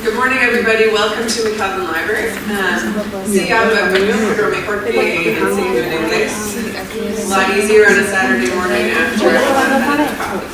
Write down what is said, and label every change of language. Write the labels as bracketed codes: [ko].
[en] Good morning, everybody. Welcome to McKelvin Library. [es] Sí hablo español, pero mejor que enseño en inglés. [en] It's a lot easier on a Saturday morning after coffee.